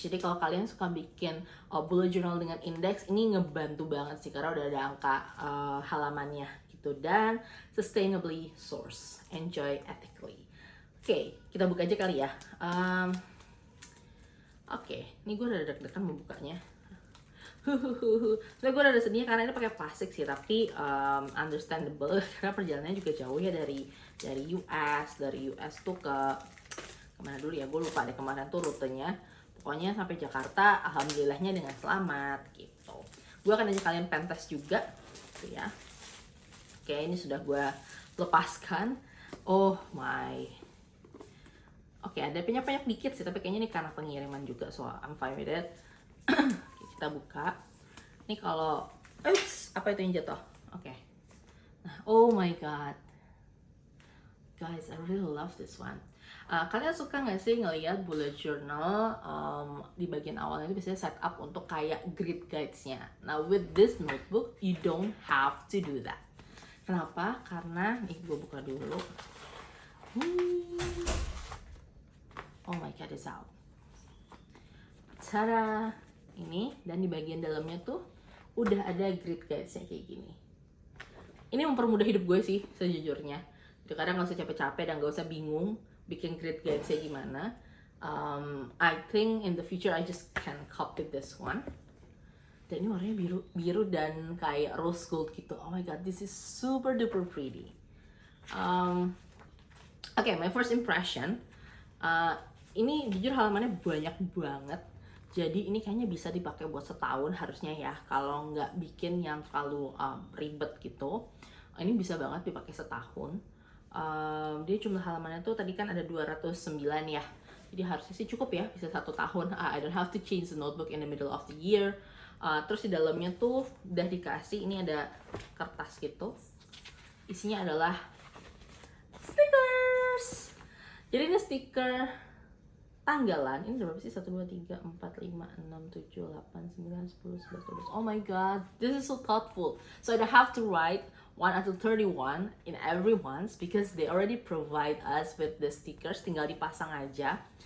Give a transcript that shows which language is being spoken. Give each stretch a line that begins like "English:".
Indonesian: Jadi kalau kalian suka bikin bullet journal dengan index, ini ngebantu banget sih karena udah ada angka halamannya gitu.
English: Dan sustainably sourced, enjoy ethically.
Indonesian: Oke, kita buka aja kali ya. Oke, ini gue udah deg-degan membukanya. Sebenernya gue rada sedih karena ini pakai plastik sih, tapi understandable karena perjalanannya juga jauh ya dari US tuh ke kemana dulu ya, gue lupa deh kemarin tuh rutenya. Pokoknya sampai Jakarta, alhamdulillahnya dengan selamat gitu. Gue akan ajak kalian pentas juga, gitu ya. Oke, ini sudah gue lepaskan.
English: Oh my.
Indonesian: Oke, ada banyak dikit sih, tapi kayaknya ini karena pengiriman juga,
English: so I'm fine with it.
Indonesian: Oke, kita buka. Ini kalau, apa itu yang jatuh? Oke. Nah,
English: oh my god. Guys, I really love this one.
Indonesian: Kalian suka nggak sih ngelihat bullet journal di bagian awalnya itu biasanya setup untuk kayak grid guides-nya.
English: Nah, with this notebook, you don't have to do that.
Indonesian: Kenapa? Karena, gue buka dulu.
English: Oh my god, it's out.
Indonesian: Cara ini, dan di bagian dalamnya tuh udah ada grid guides-nya kayak gini. Ini mempermudah hidup gue sih, sejujurnya. Jadi kadang gak usah capek-capek dan gak usah bingung bikin grid guides-nya gimana.
English: I think in the future I just can copy this one.
Indonesian: Dan ini warnanya biru dan kayak rose gold gitu.
English: Oh my god, this is super duper pretty. Okay, my first impression.
Indonesian: Ini jujur halamannya banyak banget. Jadi ini kayaknya bisa dipakai buat setahun harusnya ya. Kalau nggak bikin yang terlalu ribet gitu. Ini bisa banget dipakai setahun. Dia jumlah halamannya tuh tadi kan ada 209 ya. Jadi harusnya sih cukup ya, bisa 1 tahun.
English: I don't have to change the notebook in the middle of the year.
Indonesian: Terus di dalamnya tuh udah dikasih, ini ada kertas gitu. Isinya adalah stickers. Jadi ini stiker tanggalan. Ini berapa sih?
English: 1, 2, 3, 4, 5, 6, 7, 8, 9, 10, 11, 12. Oh my god, this is so thoughtful. So I don't have to write 1 until 31 in every month because they already provide us with the stickers,
Indonesian: tinggal dipasang aja.